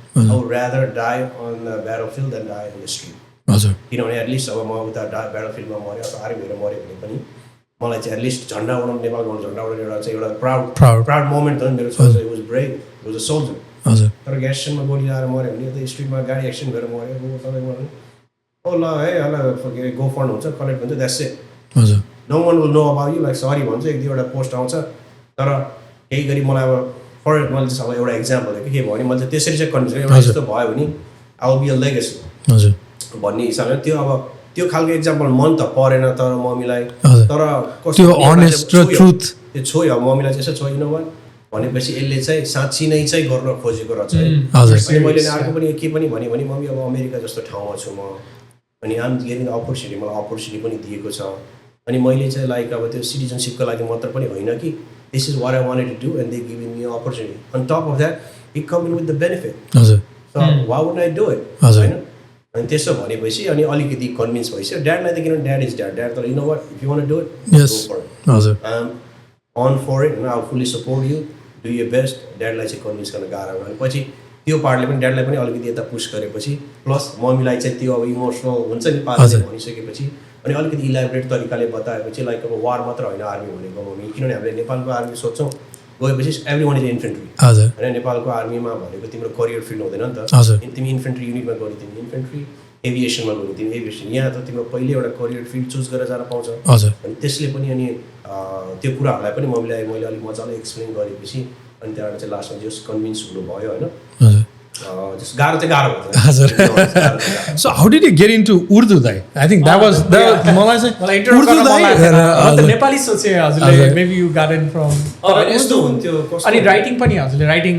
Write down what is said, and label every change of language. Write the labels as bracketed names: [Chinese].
[English] I would rather die on the battlefield then die on the street. [Nepali] किनभने at least अब म उता ब्याटलफिल्डमा मऱ्यो अथवा आर्मीहरू मऱ्यो भने पनि मलाई चाहिँ एटलिस्ट झन्डा उडाउनु, नेपालको झन्डा उडाउनु एउटा चाहिँ एउटा प्राउड मोमेन्ट हो नि मेरो। [English] It was brave, it was a soldier. [Nepali] तर ग्यास स्टेसनमा गोली लगाएर मऱ्यो भने त स्ट्रिटमा गाडी एक्सिडेन्ट गरेर मऱ्यो तपाईँको ओ ल है ल गो फन्ड हुन्छ, कलेक्ट हुन्छ, that's it. [English] no one will know about you, [Nepali] like sorry भन्छ, एक दुईवटा पोस्ट आउँछ। तर केही गरी मलाई अब फर मैले चाहिँ अब एउटा इक्जाम्पल के भयो भने मैले चाहिँ त्यसरी चाहिँ कन्भिन्स गरेँ एउटा यस्तो भयो भने [English] I will be a legacy [Nepali] भन्ने हिसाबले। त्यो अब त्यो खालको इक्जाम्पल मन त परेन तर मम्मीलाई, तर त्यो अनेस्ट र ट्रुथ त्यो छोयो। अब मम्मीलाई चाहिँ यसो छोइनु भयो भनेपछि यसले चाहिँ साँच्ची नै चाहिँ गर्न खोजेको रहेछ है। मैले अर्को पनि के पनि भने मम्मी अब अमेरिका जस्तो ठाउँमा छु म, अनि [English] I'm getting opportunity, [Nepali] मलाई अपर्च्युनिटी पनि दिएको छ। अनि मैले चाहिँ लाइक अब त्यो सिटिजनसिपको लागि मात्र पनि होइन कि [English] This is what I wanted to do and they giving me opportunity. On top of that it come in with the benefit, so why would I do it होइन। [Nepali] अनि त्यसो भनेपछि अनि अलिकति कन्भिन्स भइसक्यो ड्याडलाई त, किनभने [English] Dad is dad. तर you know what if you want to do it go for it, I am on for it, I fully support you, do your best. [Nepali] ड्याडलाई चाहिँ कन्भिन्स गर्न गाह्रो भयो। पछि त्यो पार्टले पनि ड्याडलाई पनि अलिकति यता पुस गरेपछि प्लस मम्मीलाई चाहिँ त्यो अब इमोसनल हुन्छ नि पाराले भनिसकेपछि अनि अलिकति इलाबोरेट तरिकाले बताएपछि लाइक अब वार मात्र होइन आर्मी भनेको मम्मी। किनभने हामीले नेपालको आर्मी सोध्छौँ गएपछि [English] everyone is infantry [Nepali] होइन। नेपालको आर्मीमा भनेको तिम्रो करियर फिल्ड हुँदैन नि त। तिमी इन्फेन्ट्री युनिटमा गयो तिमी इन्फेन्ट्री, एभिएसनमा गयो तिमी एभिएसन। यहाँ त तिम्रो पहिले एउटा करियर फिल्ड चुज गरेर जान पाउँछ। अनि त्यसले पनि अनि त्यो कुराहरूलाई पनि मैले अलिक मजाले एक्सप्लेन गरेपछि अनि त्यहाँबाट चाहिँ लास्टमा जस कन्भिन्स हुनुभयो होइन। गाह्रो चाहिँ गाह्रो हुन्छ। [English] So how did you get into Urdu दाइ? I think that was [Nepali] मलाई चाहिँ उर्दू दाइ नेपाली सोचे हजुरले [English] maybe you got in from [Nepali] यस्तो हुन्थ्यो। अनि राइटिङ पनि हजुरले राइटिङ